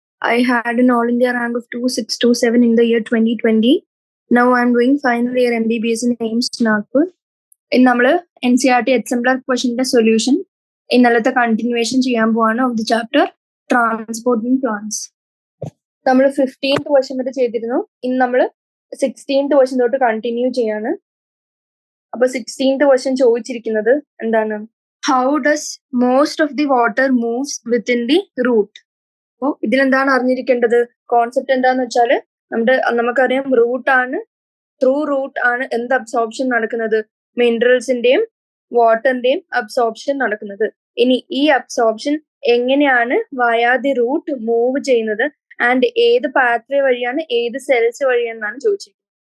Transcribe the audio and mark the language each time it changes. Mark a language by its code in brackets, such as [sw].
[en] I had an All India rank of 2627 in the year 2020. Now I'm doing final year MBBS in AIMS Nagpur. [ml] In നമ്മൾ NCERT exemplar questionന്റെ solution ഇന്നലത്തെ continuation ചെയ്യാൻ പോവാണ് [en] Of the chapter transporting plans. [ml] നമ്മൾ 15th question വരെ ചെയ്തിരുന്നു. ഇന്ന് നമ്മൾ 16th question തൊട്ട് കണ്ടിന്യൂ ചെയ്യാണ്. അപ്പൊ 16th ക്വസ്റ്റ്യൻ ചോദിച്ചിരിക്കുന്നത് എന്താണ്? [en] How does most of the water moves within the root? [ml] അപ്പോൾ ഇതിലെന്താണ് അറിഞ്ഞിരിക്കേണ്ടത്? കോൺസെപ്റ്റ് എന്താന്ന് വെച്ചാല് നമുക്കറിയാം റൂട്ട് ആണ്, ത്രൂ റൂട്ട് ആണ് എന്ത് അബ്സോർപ്ഷൻ നടക്കുന്നത്? മിനറൽസിന്റെയും വാട്ടറിന്റെയും അബ്സോർപ്ഷൻ നടക്കുന്നത്. ഇനി ഈ അബ്സോർപ്ഷൻ എങ്ങനെയാണ് [en] via the root move [ml] ചെയ്യുന്നത് ആൻഡ് ഏത് പാത്വേ വഴിയാണ്, ഏത് സെൽസ് വഴിയാണെന്നാണ് ചോദിച്ചിരിക്കുന്നത്.